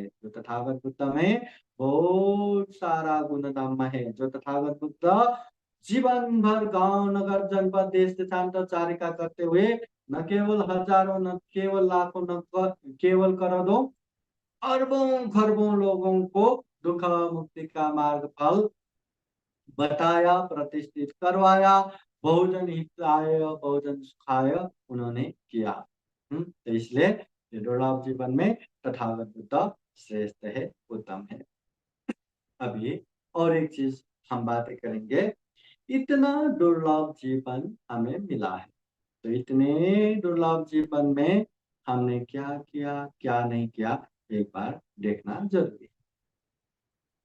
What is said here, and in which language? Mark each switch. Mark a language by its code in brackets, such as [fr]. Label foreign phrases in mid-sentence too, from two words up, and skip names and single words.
[hi] जो तथागत बुद्ध में बहुत सारा गुणधर्म है, जो तथागत बुद्ध जीवन भर गांव नगर जनपद देश देशांतर चारिका करते हुए न केवल हजारों, न केवल लाखों, न केवल करोड़ों, अरबों खरबों लोगों को दुख मुक्ति का मार्ग फल बताया, प्रतिष्ठित करवाया, [sa] बहुजन हिताय बहुजन सुखाय [hi] उन्होंने किया। तो इसलिए ये दुर्लभ जीवन में तथागत बुद्ध श्रेष्ठ है, उत्तम है। अभी और एक चीज हम बातें करेंगे। इतना दुर्लभ जीवन हमें मिला है, तो इतने दुर्लभ जीवन में हमने क्या किया, क्या नहीं किया, एक बार देखना जरूरी है।